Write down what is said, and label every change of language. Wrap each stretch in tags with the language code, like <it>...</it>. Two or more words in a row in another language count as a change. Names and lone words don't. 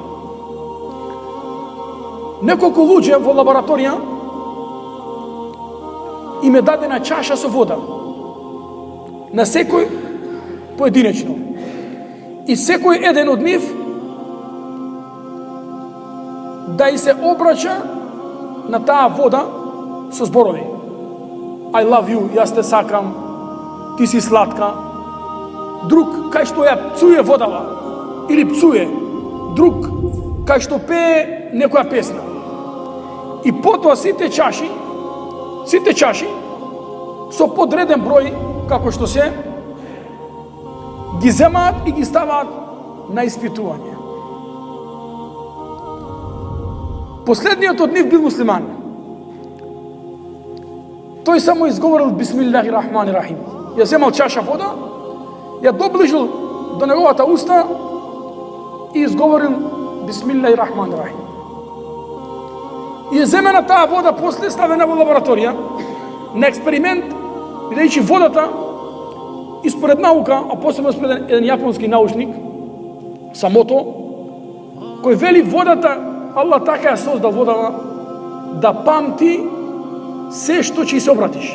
<mk>Неколку луѓе во лабораторија им е дадена чаша со вода, на секој поединечно. И секој еден од нив да и се обраќа на таа вода со зборови:</mk> <en>I love you,</en> <mk>јас те сакам, ти си сладка. Друг кај што ја пцуе водава или пцуе, друг кај што пее некоја песна. И потоа сите чаши со подреден број, како што се, ги земаат и ги ставаат на испитување. Последниот од нив бил муслиман. Тој само изговорил</mk> <ar>بسم الله الرحمن الرحيم.</ar> <mk>Ја земал чаша вода, ја доближил до неговата уста и изговорил</mk> <ar>بسم الله الرحمن الرحيم.</ar> <mk>И е земена таа вода, после ставена во лабораторија на експеримент, бидејќи водата, и според наука, а посебно според еден јапонски научник, Самото, кој вели водата, Аллах така ја создал водата да памти се што ќе се обратиш.</mk>